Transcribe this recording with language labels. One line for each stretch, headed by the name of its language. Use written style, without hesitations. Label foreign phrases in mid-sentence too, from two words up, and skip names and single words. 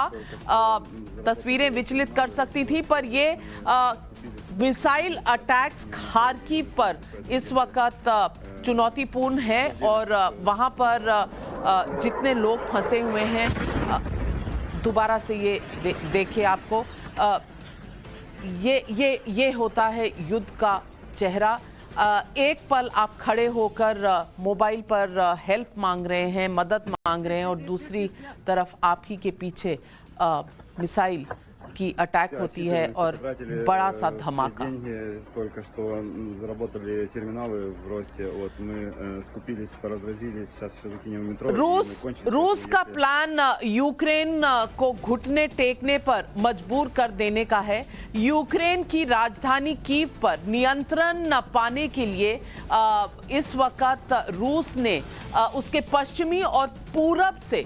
Hindi: तस्वीरें विचलित कर सकती थी, पर ये
English: missile attacks
Hindi: खार्किव पर इस वक्त चुनौतीपूर्ण है और वहां पर जितने लोग फंसे हुए हैं, दोबारा से ये देखिए आपको, ये होता है युद्ध का चेहरा। एक पल आप खड़े होकर मोबाइल पर हेल्प मांग रहे हैं, मदद मांग रहे हैं, और दूसरी तरफ आप ही के पीछे मिसाइल की अटैक होती है और बड़ा सा धमाका।
Russian: Только что заработали терминалы в Росте. Вот мы скупились, поразвозились. Сейчас еще закинем в метро.
Hindi: रूस का प्लान यूक्रेन को घुटने टेकने पर मजबूर कर देने का है। यूक्रेन की राजधानी कीव पर नियंत्रण पाने के लिए इस वक्त रूस ने उसके पश्चिमी और पूरब से